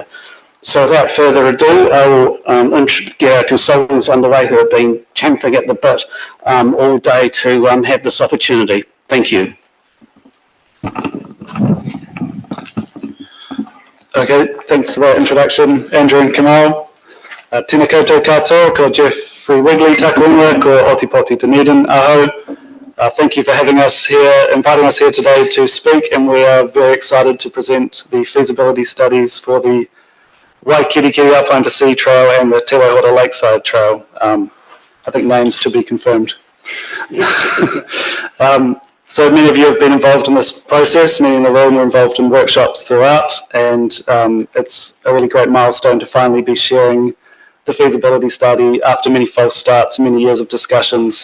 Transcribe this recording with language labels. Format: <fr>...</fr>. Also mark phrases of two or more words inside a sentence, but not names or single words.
<en>So without further ado, I will get our consultants underway who have been champing at the bit all day to have this opportunity. Thank you. Okay, thanks for that introduction, Andrew and Kamal.</en> <mi>Tēnā koutou katoa, ko Jeffrey Wigley, taku ingoa, ko Otipoti Dunedin, aho.</mi> <en>Thank you for having us here, inviting us here today to speak, and we are very excited to present the feasibility studies for the Waikirikiri Alpine to Sea Trail and the Te Waihora Lakeside Trail. I think names to be confirmed. So many of you have been involved in this process, many in the room were involved in workshops throughout, and it's a really great milestone to finally be sharing the feasibility study after many false starts, many years of discussions.</en>